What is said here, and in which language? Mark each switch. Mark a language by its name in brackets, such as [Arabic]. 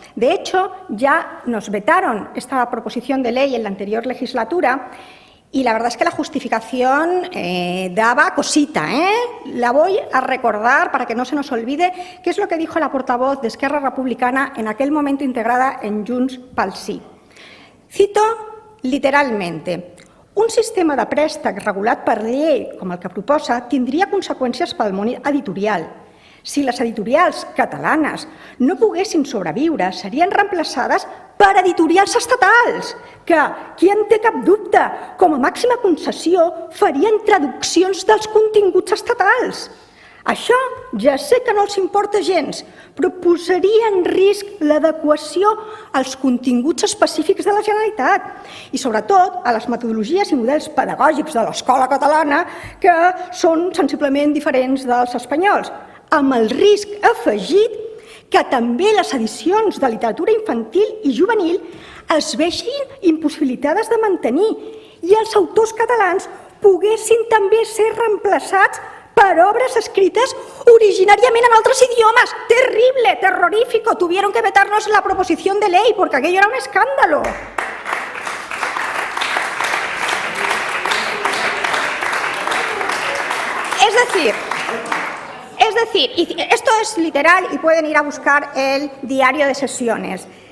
[Spanish] De hecho, ya nos vetaron esta proposición de ley en la anterior legislatura, y la verdad es que la justificación daba cosita, La voy a recordar para que no se nos olvide qué es lo que dijo la portavoz de Esquerra Republicana, en aquel momento integrada en Junts pel Sí. [Catalan] Cito literalment: un sistema de préstec regulat per llei, com el que proposa, tindria conseqüències pel món editorial. Si les editorials catalanes no poguessin sobreviure, serien reemplaçades per editorials estatals, que, qui en té cap dubte, com a màxima concessió, farien traduccions dels continguts estatals. Això ja sé que no els importa gens, però posaria en risc l'adequació als continguts específics de la Generalitat i, sobretot, a les metodologies i models pedagògics de l'escola catalana, que són sensiblement diferents dels espanyols, amb el risc afegit que també les edicions de literatura infantil i juvenil es vegin impossibilitades de mantenir i els autors catalans poguessin també ser reemplaçats per [Spanish] obras escritas originariamente en otros idiomas. ¡Terrible! ¡Terrorífico! Tuvieron que vetarnos la proposición de ley porque aquello era un escándalo. Es decir, y esto es literal y pueden ir a buscar el diario de sesiones.